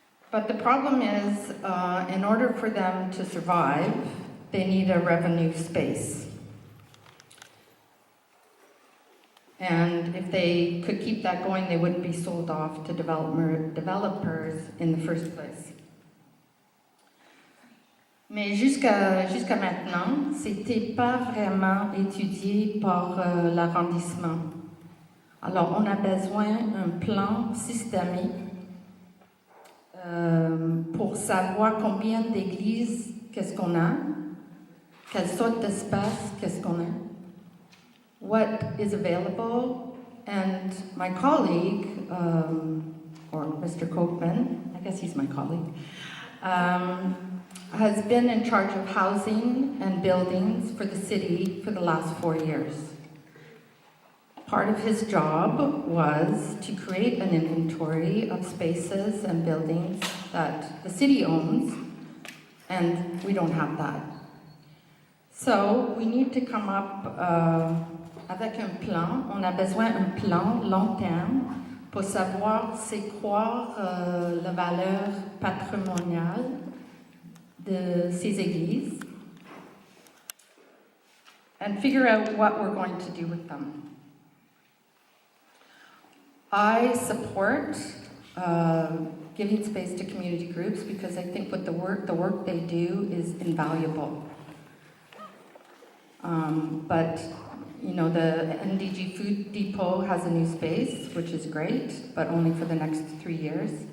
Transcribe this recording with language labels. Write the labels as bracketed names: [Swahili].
[English] But the problem is, in order for them to survive, they need a revenue space. And if they could keep that going, they wouldn't be sold off to developers in the first place. [French] Mais jusqu'à maintenant, c'était pas vraiment étudié par l'arrondissement. Alors, on a besoin d'un plan systémique pour savoir combien d'églises qu'est-ce qu'on a, quelle sorte d'espace qu'est-ce qu'on a, [English] what is available, and my colleague, or Mr. Copeman, I guess he's my colleague, has been in charge of housing and buildings for the city for the last 4 years. Part of his job was to create an inventory of spaces and buildings that the city owns, and we don't have that. So we need to come up [French] avec un plan. On a besoin d'un plan long terme pour savoir c'est quoi la valeur patrimoniale de ces églises [English] and figure out what we're going to do with them. I support giving space to community groups because I think what the work they do is invaluable. But you know, the NDG Food Depot has a new space, which is great, but only for the next 3 years.